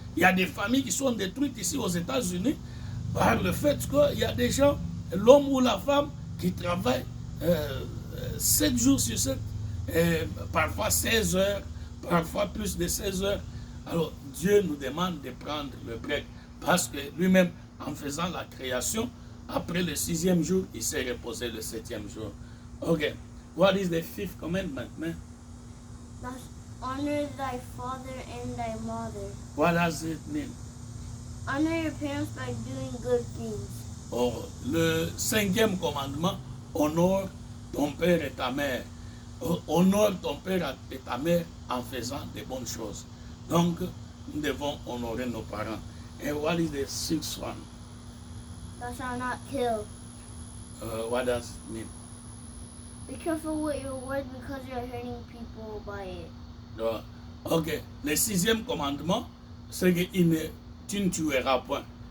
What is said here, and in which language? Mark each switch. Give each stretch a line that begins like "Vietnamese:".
French: Il y a des familles qui sont détruites ici aux États-Unis par le fait qu'il y a des gens, l'homme ou la femme, qui travaillent 7 jours sur 7, parfois 16 heures, parfois plus de 16 heures. Alors Dieu nous demande de prendre le break parce que lui-même, en faisant la création, après le 6e jour, il s'est reposé le 7e jour.
English: Ok, what is the fifth commandment, man? Thou honor thy father and thy mother. What does it mean? Honor your parents by doing good things.
French: Oh, le 5e commandement, honore ton père et ta mère. Honore ton père et ta mère en faisant de bonnes choses. Donc, nous devons honorer nos parents.
English: And what is the 6th one? Thou shalt not kill. What does it mean? Be careful with your words because you're hurting people by it.
French: Ok, le 6e commandement, c'est que tu ne tueras point.